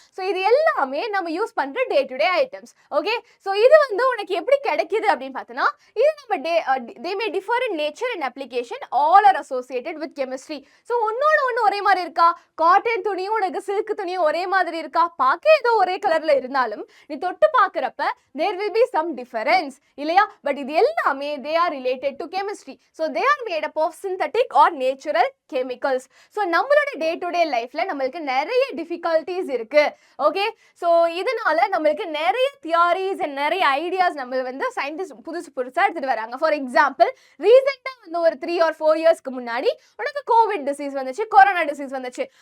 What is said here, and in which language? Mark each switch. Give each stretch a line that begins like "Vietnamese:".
Tamil: So இது எல்லாமே நம்ம யூஸ் பண்ணுற day to day items. Okay, so இது வந்து உனக்கு எப்படி கிடைக்குது அப்படின்னு பார்த்தோன்னா இது நம்ம
English: They may differ in nature and application, all are associated with chemistry.
Tamil: So ஒன்னோட ஒன்று ஒரே மாதிரி இருக்கா? காட்டன் துணியும் உனக்கு சில்க் துணியும் ஒரே மாதிரி இருக்கா? பார்க்க ஏதோ ஒரே கலர்ல இருந்தாலும் நீ தொட்டு பார்க்குறப்ப
English: there will be some difference
Tamil: இல்லையா?
English: but
Tamil: இது எல்லாமே
English: They are related to chemistry. So they are made up of synthetic or natural chemicals.
Tamil: So நம்மளோட டே டு டே லைஃப்ல நம்மளுக்கு நிறைய டிஃபிகல்ட்டிஸ் இருக்கு. ஓகே, ஸோ இதனால நம்மளுக்கு நிறைய தியரிஸ் அண்ட் நிறைய ஐடியாஸ் நம்ம வந்து சயின்டிஸ்ட் புதுசாக எடுத்துட்டு வராங்க. ஃபார் எக்ஸாம்பிள், ரீசெண்டாக வந்து ஒரு 3 or 4 இயர்ஸ்க்கு முன்னாடி உனக்கு கோவிட் டிசீஸ் வந்துச்சு, கொரோனா டிசீஸ் வந்துச்சு.